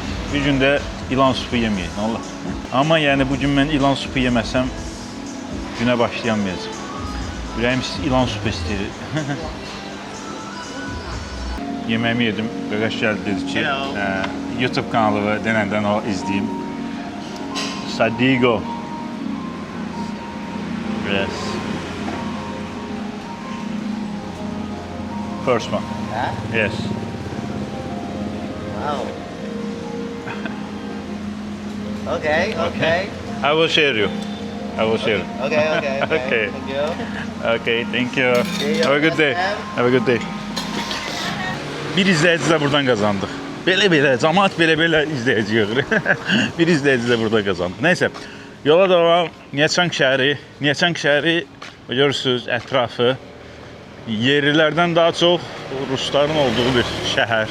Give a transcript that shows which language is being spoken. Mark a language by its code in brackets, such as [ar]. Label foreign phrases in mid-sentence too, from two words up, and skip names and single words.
[az] Bir gündə ilan supu yeməyək, nə olar? Amma yəni bu gün mən ilan supu yeməsəm günə başlayamayacağam. Ürəyim ilan supu istəyir. Yeməğimi yedim, Qaqaş gəldi dedi ki, YouTube kanalı denəndən o izləyim. Sadigo. [en] Yes. First one. Huh? Yes. Wow. Okay. I will share you. Okay. Okay. Thank you. Okay, thank you. See you. Have a good day. Have a good day. [az] Bir izləyici də buradan qazandıq. Belə, cəmaət belə izləyici yığır. Bir izləyici də burada qazandıq. Nəysə, yola davam. Nha Trang şəhəri görürsünüz, ətrafı yerlilərdən daha çox rusların olduğu bir şəhər.